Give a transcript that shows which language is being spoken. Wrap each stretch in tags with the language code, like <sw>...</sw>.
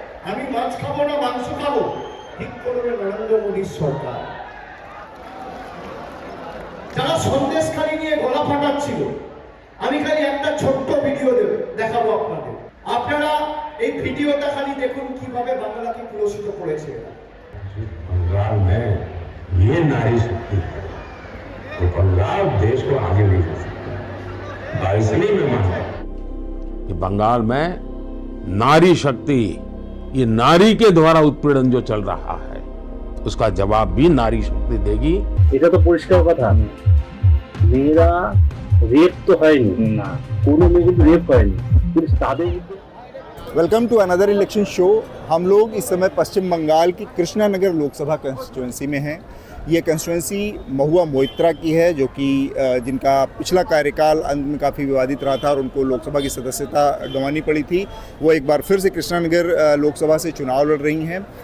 <bn>আমি মাছ খাবো না মাংস খাবো? ঠিক করবে নরেন্দ্র মোদীর সরকার। যারা সন্দেশখালী নিয়ে গলা ফাটাচ্ছিল, আমি খালি একটা ছোট্ট ভিডিও দেখাবো আপনাদের। আপনারা এই ভিডিওটা খালি দেখুন কিভাবে বাংলাকে পুরস্কৃত করেছে।</bn> <hi>बंगाल में ये नारी शक्ति है तो बंगाल देश को आगे ले जा सकता है। इसलिए मैं मानता हूं कि बंगाल में नारी शक्ति, ये नारी के द्वारा उत्पीड़न जो चल रहा है उसका जवाब भी नारी शक्ति देगी।</hi> <bn>এটা তো পরিষ্কার কথা, মেয়েরা রেপ তো হয়নি না, কোনো মেয়ে কিন্তু রেপ হয়নি, কিন্তু তাদের</bn> <en>Welcome to another election show.</en> <hi>हम लोग इस समय पश्चिम बंगाल की कृष्णानगर लोकसभा कंस्टिट्यूंसी में हैं। ये कंस्टिट्यूंसी महुआ मोइत्रा की है, जो कि जिनका पिछला कार्यकाल अंत में काफ़ी विवादित रहा था और उनको लोकसभा की सदस्यता गंवानी पड़ी थी। वो एक बार फिर से कृष्णानगर लोकसभा से चुनाव लड़ रही हैं।</hi>